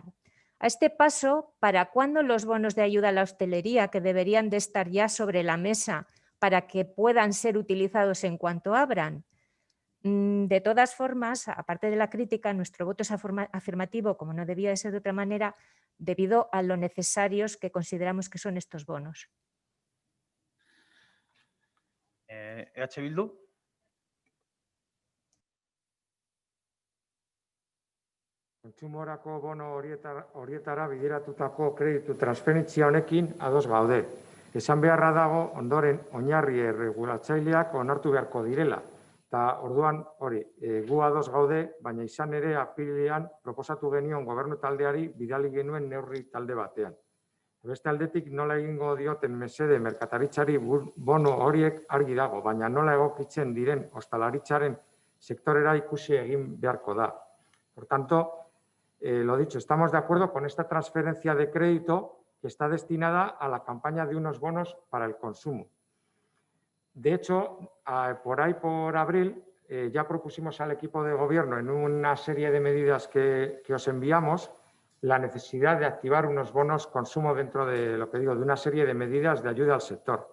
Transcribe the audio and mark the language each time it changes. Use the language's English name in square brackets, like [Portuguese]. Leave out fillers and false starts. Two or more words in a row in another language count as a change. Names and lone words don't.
[Spanish] A este paso, ¿para cuándo los bonos de ayuda a la hostelería, que deberían de estar ya sobre la mesa para que puedan ser utilizados en cuanto abran? De todas formas, aparte de la crítica, nuestro voto es afirmativo, como no debía de ser de otra manera, debido a lo necesarios que consideramos que son estos bonos. EH Bildu. [Basque] Kontsumorako bono horietara bideratutako kreditu transferentzia honekin ados gaude. Esan beharra dago ondoren oinarri erregulatzaileak onartu beharko direla. Eta orduan, hori, gu ados gaude, baina izan ere apirilean proposatu genion gobernu taldeari bidali genuen neurri talde batean. Beste aldetik nola egingo dioten mesede merkataritzari bono horiek argi dago, baina nola egokitzen diren ostalaritzaren sektorera ikusi egin beharko da. [Spanish] Por tanto, lo dicho, estamos de acuerdo con esta transferencia de crédito que está destinada a la campaña de unos bonos para el consumo. De hecho, por ahí, por abril, ya propusimos al equipo de gobierno en una serie de medidas que os enviamos la necesidad de activar unos bonos consumo dentro de lo que digo, de una serie de medidas de ayuda al sector.